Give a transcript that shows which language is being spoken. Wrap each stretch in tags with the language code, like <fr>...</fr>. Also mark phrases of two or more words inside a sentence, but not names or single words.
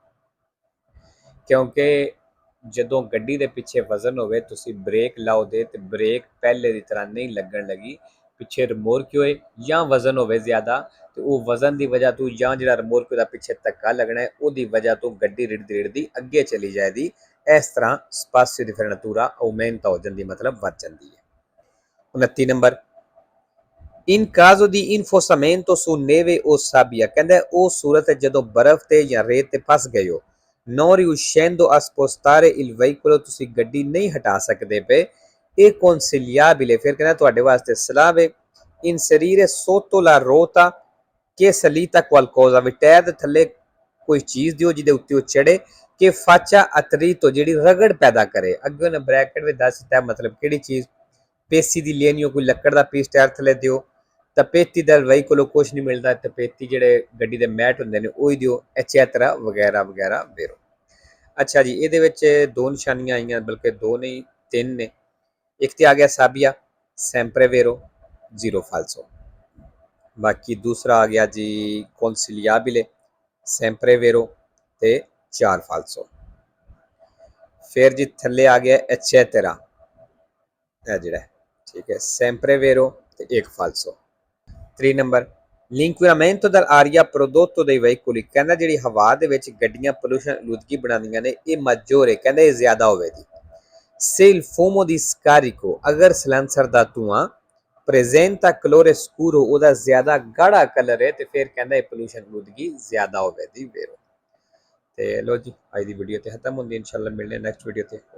<pa>ਕਿਉਂਕਿ ਜਦੋਂ ਗੱਡੀ ਦੇ ਪਿੱਛੇ ਵਜ਼ਨ ਹੋਵੇ ਤੁਸੀਂ ਬ੍ਰੇਕ ਲਾਓਗੇ ਤੇ ਬ੍ਰੇਕ ਪਹਿਲੇ ਦੀ ਤਰ੍ਹਾਂ ਨਹੀਂ ਲੱਗਣ ਲੱਗੀ, ਪਿੱਛੇ ਰਿਮੋਰਕਿਓ ਹੈ ਜਾਂ ਵਜ਼ਨ ਹੋਵੇ ਜ਼ਿਆਦਾ ਤੇ ਉਹ ਵਜ਼ਨ ਦੀ ਵਜ੍ਹਾ ਤੋਂ ਜਾਂ ਜਿਹੜਾ ਰਿਮੋਰਕਿਓ ਦਾ ਪਿੱਛੇ ਧੱਕਾ ਲੱਗਣਾ ਹੈ ਉਹਦੀ ਵਜ੍ਹਾ ਤੋਂ ਗੱਡੀ ਰਿੜਦੀ ਅੱਗੇ ਚਲੀ ਜਾਏਗੀ। ਇਸ ਤਰ੍ਹਾਂ</pa> <it>spazio di frenatura aumenta</it> <pa>ਹੋ ਜਾਂਦੀ, ਮਤਲਬ ਵੱਧ ਜਾਂਦੀ ਹੈ।</pa> <it>29 ਨੰਬਰ in caso di infossamento su neve o sabbia,</it> <pa>ਕਹਿੰਦਾ ਉਹ ਸੂਰਤ ਹੈ ਜਦੋਂ ਬਰਫ਼ ਤੇ ਜਾਂ ਰੇਤ ਤੇ ਫਸ ਗਏ ਹੋ।</pa> <it>non riuscendo a spostare il veicolo,</it> <pa>ਤੁਸੀਂ ਗੱਡੀ ਨਹੀਂ ਹਟਾ ਸਕਦੇ ਪਏ, ਇਹ consigliabile, ਫਿਰ ਕਹਿੰਦਾ ਤੁਹਾਡੇ ਵਾਸਤੇ ਸਲਾਹ ਹੈ</pa> <it>inserire sotto la ruota che salita qualcosa,</it> <pa>ਵੀ ਟਾਇਰ ਦੇ ਥੱਲੇ ਕੋਈ ਚੀਜ਼ ਦਿਓ ਜਿਹਦੇ ਉੱਤੇ ਉਹ ਚੜੇ ਕਿ</pa> <it>faccia attrito,</it> <pa>ਜਿਹੜੀ ਰਗੜ ਪੈਦਾ ਕਰੇ। ਅੱਗੇ ਉਹਨੇ ਬ੍ਰੈਕਟ ਵਿੱਚ ਦੱਸ ਦਿੱਤਾ ਮਤਲਬ ਕਿਹੜੀ ਚੀਜ਼, ਪੇਸੀ ਦੀ ਲੈਣੀ ਹੋ, ਕੋਈ ਲੱਕੜ ਦਾ ਪੀਸ ਟਾਇਰ ਥੱਲੇ ਦਿਓ। ਤਪੇਤੀ ਦਾ veicolo ਕੁਛ ਨਹੀਂ ਮਿਲਦਾ, ਤਪੇਤੀ ਜਿਹੜੇ ਗੱਡੀ ਦੇ ਮੈਟ ਹੁੰਦੇ ਨੇ ਉਹ ਹੀ ਦਿਓ, ਐਚੈਟਰਾ ਵਗੈਰਾ ਵਗੈਰਾ ਵੇਰੋ। ਅੱਛਾ ਜੀ, ਇਹਦੇ ਵਿੱਚ ਦੋ ਨਿਸ਼ਾਨੀਆਂ ਆਈਆਂ, ਬਲਕਿ ਦੋ ਨਹੀਂ ਤਿੰਨ ਨੇ। ਇੱਕ ਤੇ ਆ ਗਿਆ ਸਾਬੀਆ</pa> <it>sempre vero</it> <pa>0 ਫਾਲਸੋ, ਬਾਕੀ ਦੂਸਰਾ ਆ ਗਿਆ ਜੀ consigliabile</pa> <it>sempre vero</it> <pa>ਤੇ 4 ਫਾਲਸੋ। ਫਿਰ ਜੀ ਥੱਲੇ ਆ ਗਿਆ ਐਚੈਟਰਾ, ਇਹ ਜਿਹੜਾ ਠੀਕ ਹੈ</pa> <it>sempre vero</it> <pa>ਤੇ 1 ਫਾਲਸੋ।</pa> <it>3 ਨੰਬਰ l'inquinamento dell'aria prodotto dai veicoli,</it> <pa>ਕਹਿੰਦਾ ਜਿਹੜੀ ਹਵਾ ਦੇ ਵਿੱਚ ਗੱਡੀਆਂ ਪੋਲੂਸ਼ਨ ਆਲੂਦਗੀ ਬਣਾਉਂਦੀਆਂ ਨੇ ਇਹ maggiore, ਕਹਿੰਦਾ ਇਹ ਜ਼ਿਆਦਾ ਹੋਵੇਗੀ।</pa> <it>se il fumo di scarico,</it> <pa>ਅਗਰ ਸਲੈਂਸਰ ਦਾ ਧੂਆਂ</pa> <it>presenta colore scuro,</it> <pa>ਉਹਦਾ ਜ਼ਿਆਦਾ ਗਾੜਾ ਕਲਰ ਹੈ ਤੇ ਫਿਰ ਕਹਿੰਦਾ ਇਹ ਪੋਲੂਸ਼ਨ ਆਲੂਦਗੀ ਜ਼ਿਆਦਾ ਹੋਵੇਗੀ ਵੇਰੋ। ਤੇ ਲੋ ਜੀ ਅੱਜ ਦੀ ਵੀਡੀਓ ਤੇ ਖਤਮ ਹੁੰਦੀ, ਇਨਸ਼ਾਅੱਲਾ ਮਿਲਨੇ</pa> <en>next video</en> <pa>ਤੇ।</pa>